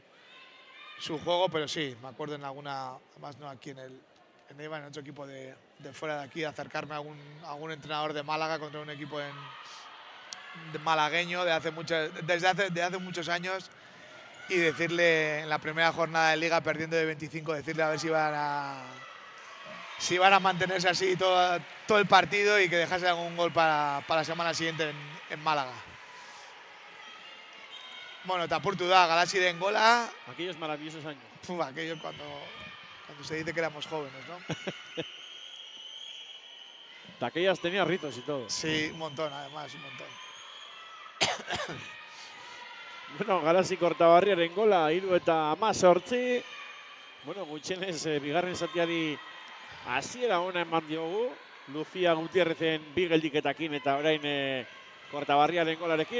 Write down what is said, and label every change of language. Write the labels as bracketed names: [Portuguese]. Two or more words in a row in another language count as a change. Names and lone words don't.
[Spanish] juego, pero sí, me acuerdo en alguna, además no aquí en Eibar, en otro equipo de fuera de aquí, acercarme a algún entrenador de Málaga contra un equipo de malagueño desde hace muchos años y decirle en la primera jornada de liga perdiendo de 25, decirle a ver si van a mantenerse así todo el partido y que dejase algún gol para la semana siguiente en Málaga. [Basque] Bueno, eta apurtu da, Galasiren gola. [Spanish] Aquellos maravillosos años. Aquellos cuando se dice que éramos jóvenes, ¿no? De aquellas tenía ritos y todo. Sí, un montón, además, un montón. [Basque] Bueno, Galasi Kortaberriaren gola, 3-18. Bueno, gutxienez, bigarren zatiari hasiera ona eman diogu. Lucia Gutierrezen bi geldiketakin eta orain Kortaberriaren golarekin.